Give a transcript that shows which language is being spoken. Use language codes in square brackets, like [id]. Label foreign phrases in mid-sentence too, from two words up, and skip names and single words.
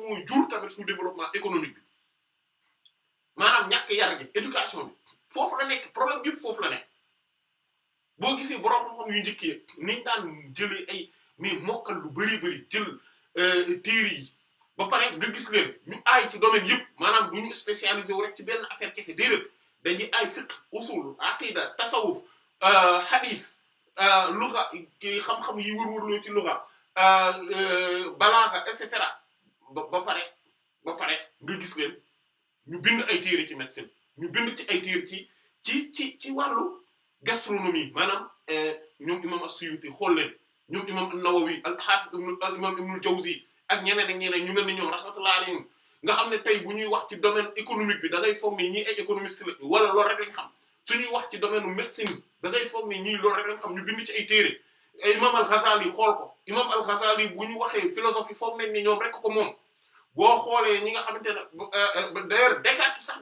[wo] mooy jur tamit [fr] sous-développement économique [wo] bi maanaam ñàkk yar gi éducation bi foofu la nekk problème yëpp foofu la nekk boo gisee borom xam-xam yu njëkk yi niñ daan jëlee ay mais mokkal lu bari jël téere yi ba pare nga gis leen ñu aay ci domaine yëpp maanaam du ñu spécialisé wu rek ci benn affaire kese déedéet dañuy aay [ar] فقه أصول عقيدة تصوف حديث لغة [wo] xam-xam yi wër-wërloo ci lugha balaaxa [la] et cetera [wo] ba pare nga gis leen ñu bind ay téere ci médecine ñu bind ci ay téere ci wàllu gastronomie maanaam ñoom imam as-Suyuti xool leen ñoom imam an-Nawawi al-Hafiz imam Ibn al-Jawzi ak ñeneen ak ñeneen ñu mel ni ñoom [ar] رحمة الله عليهم [wo] nga xam ne tey bu ñuy wax ci [fr] domaine économique [wo] bi da ngay foog ni ñii ay économiste la wala loolu rek lañ xam suñuy wax ci [fr] domaine médecine [wo] da ngay foog ni ñii loolu rek lañ xam ñu bind ci ay téere imam al-Ghazali xool ko imam al-Ghazali bu ñu waxee philosophie foog nañ ni ñoom rek ko moom boo xoolee ñi nga xamante ne d'ailleurs Descartes sax